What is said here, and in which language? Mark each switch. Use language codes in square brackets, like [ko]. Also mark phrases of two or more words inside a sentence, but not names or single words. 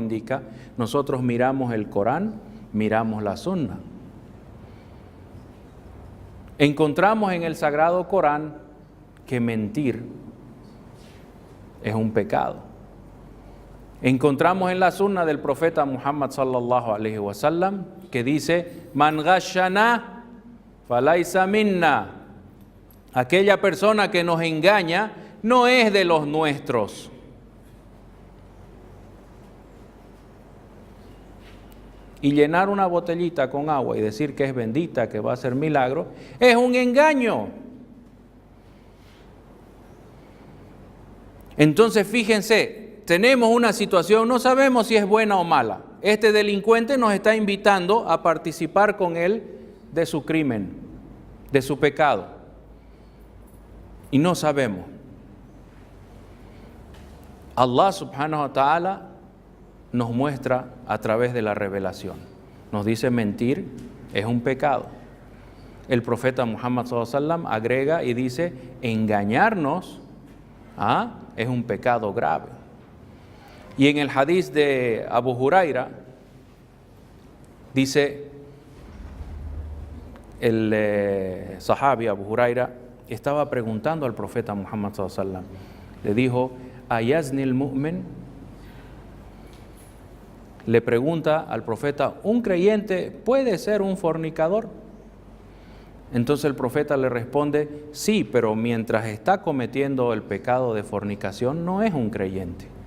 [es] ¿Cómo nos indica? Nosotros miramos el Corán miramos la sunna. Encontramos en el Sagrado Corán que mentir es un pecado. Encontramos en la sunna del profeta Muhammad [ar] صلى الله عليه وسلم [es] que dice: [ar] من غشنا فليس منا. [es] Aquella persona que nos engaña no es de los nuestros. Y llenar una botellita con agua y decir que es bendita, que va a hacer milagro, es un engaño. Entonces, fíjense, tenemos una situación, no sabemos si es buena o mala. Este delincuente nos está invitando a participar con él de su crimen, de su pecado. Y no sabemos. [ar] الله سبحانه وتعالى [es] nos muestra a través de la revelación. Nos dice mentir es un pecado. El profeta Muhammad [ar] صلى الله عليه وسلم [es] agrega y dice engañarnos es un pecado grave. Y en el hadith de Abu Huraira dice el sahabi Abu Huraira estaba preguntando al profeta Muhammad [ar] صلى الله عليه وسلم. [es] Le dijo: [ar] ¿أيزني المؤمن? [es] Le pregunta al profeta: ¿un creyente puede ser un fornicador? Entonces el profeta le responde: sí, pero mientras está cometiendo el pecado de fornicación no es un creyente.